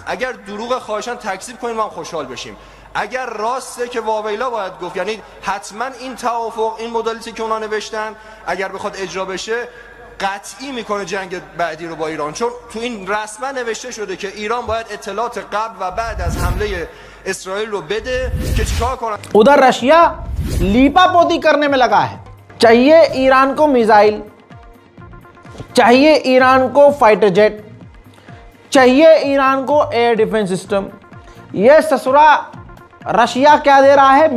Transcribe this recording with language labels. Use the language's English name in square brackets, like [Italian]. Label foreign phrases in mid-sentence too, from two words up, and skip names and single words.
[Persian] اگر دروغ خواهشاً تکذیب کنید ما هم خوشحال بشیم. اگر راسته که واویلا باید گفت، یعنی حتما این توافق، این مدالیتی که اونا نوشتن اگر بخواد اجرا بشه قطعی میکنه جنگ بعدی رو با ایران، چون تو این رسما نوشته شده که ایران باید اطلاعات قبل و بعد از حمله اسرائیل رو بده که چیکار کنن. [Hindi] उधर रशिया लीपापोती करने में लगा है। चाहिए ईरान को मिसाइल, चाहिए ईरान को [English] fighter jet, [Hindi] चाहिए ईरान को [English] air defense system. [Hindi] यह ससुरा रशिया क्या दे रहा है?